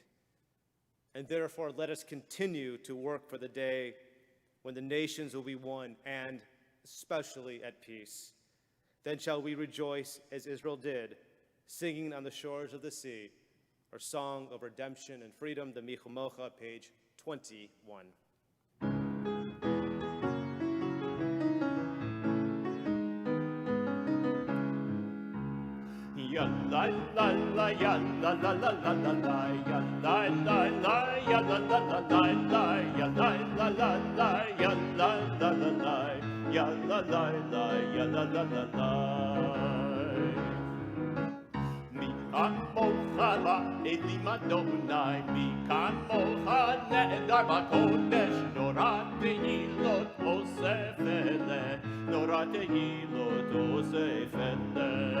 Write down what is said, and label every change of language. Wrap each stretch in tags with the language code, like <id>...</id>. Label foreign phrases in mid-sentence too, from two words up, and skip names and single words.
<en>And therefore, let us continue to work for the day when the nations will be one and especially at peace. Then shall we rejoice as Israel did, singing on the shores of the sea, our song of redemption and freedom, the Michumocha, page 21. Ya la la la ya la la la la la la ya la la la ya la la la la la ya la la la la ya la la la la ya la la la ya la la la la</en> <he>מי כמוכה באלים אדני מי כמוכה נאדר בקדש נורא תהלת עשה פלא נורא תהלת עשה פלא</he>